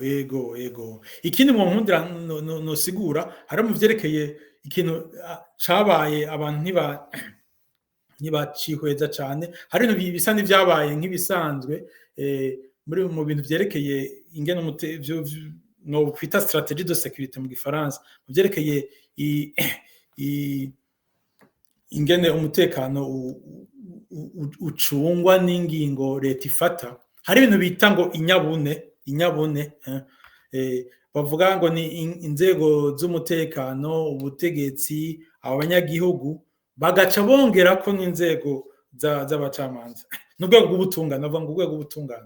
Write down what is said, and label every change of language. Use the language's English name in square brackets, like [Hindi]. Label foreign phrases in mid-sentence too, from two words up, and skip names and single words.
[Rundi] Ikindi mu nkundira nosigura hari mu vyerekeye ikintu cabaye, abantu ntibacihweza cyane. Hari ibintu bisa n'ivyabaye nk'ibisanzwe mu bintu vyerekeye ingene no kwita [French] stratégie de sécurité [Rundi] mu Gifaransa, mu vyerekeye ingene umutekano ucungwa n'ingingo leta ifata. Hari ibintu bita ngo inyabune, bavuga ngo ni inzego z'umutekano, ubutegetsi, abanyagihugu, bagaca bongera ko n'inzego z'abacamanza n'urwego rw'ubutungane, bavuga ngo urwego rw'ubutungane.